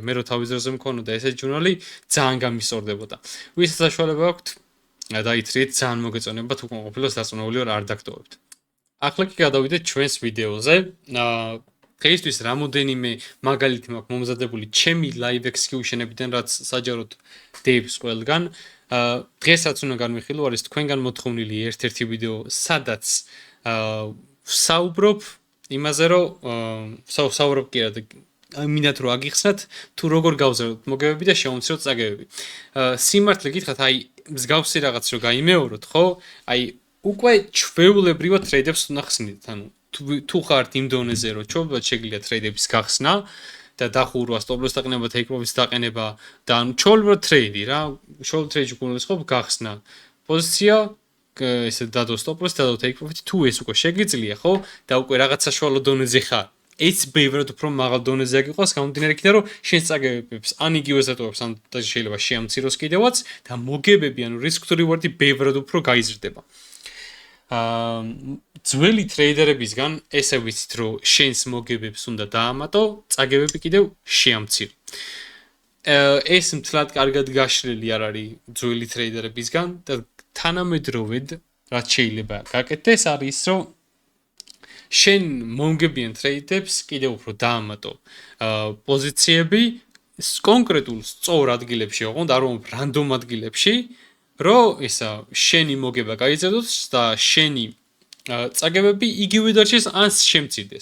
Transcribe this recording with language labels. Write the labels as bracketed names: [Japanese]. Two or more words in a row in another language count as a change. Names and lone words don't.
[Georgian] მე რო თავის დროზე მქონოდა ესეთი ჟურნალი, ძალიან გამისწორდებოდა. ვისაც საშუალება აქვთ, დაითხრიეთ, ძალიან მოგეწონებათ, უკან ყოფილას დარწმუნებული ვარ, არ დაგტოვებთ. ახლა კი გადავიდეთ ჩვენს ვიდეოზე. დღეისთვის რამოდენიმე მაგალითი მაქვს მომზადებული ჩემი [English] live execution- [Georgian] ებიდან, რაც საჯაროდ დებს ყველგან. დღესაც უნდა განვიხილო, არის თქვენგან მოთხოვნილი ერთ-ერთი ვიდეო, სადაც ვსაუბრობ იმაზე, რომ ვსაუბრობ კი რა, მინდათ რომ აგიხსნათ, თუ როგორ გავზრდოთ მოგებები და შევამციროთ წაგებები. სიმართლე გითხრათ, მსგავსი რაღაც რო გაიმეოროთ, ხო? უკვე ჩვეულებრივად ტრეიდებს უნდა ხსნით, თუ ხართ იმ დონეზე, რომ ჩვეულებრივად შეგიძლიათ ტრეიდების გახსნა და დახურვა, [English] stop-loss [Georgian] დაყენება, [English] take profit- [Georgian] ის დაყენება და ჩვეულებრივად ტრეიდი რა, ჩვეულებრივად ტრეიდი გულისხმობ გახსნა. პოზიცია ესე დადო [English] stop-loss, [Georgian] დადო [English] take profit, [Georgian] თუ ეს უკვე შეგიძლია, ხო? და უკვე რაღაც საშუალო დონეზე ხარ. ეს ბევრად უფრო მაღალ დონეზე აგიყვას, გამომდინარე იქიდან, რომ შენ წაგებებს ან იგივე ზატოებს, ან შეიძლება შეამციროს კიდევაც და მოგებები, [English] risk to reward- [Georgian] ი ბევრად უფრო გაიზრდება. ძველი ტრეიდერებისგან ესე ვიცით, რომ შენს მოგებებს უნდა დაამატო, წაგებები კიდევ შეამცირო. ეს მთლად კარგად გაშლილი არ არის ძველი ტრეიდერებისგან და თანამედროვედ რაც შეიძლება გაკეთდეს არის ის, რომ შენ მომგებიან ტრეიდებს კიდევ უფრო დაამატო პოზიციები კონკრეტულ სწორ ადგილებში, ოღონდ არ რომ რანდომ ადგილებში, რომ შენი მოგება გაიზრდოს და შენი წაგებები იგივე დარჩეს ან შემცირდეს.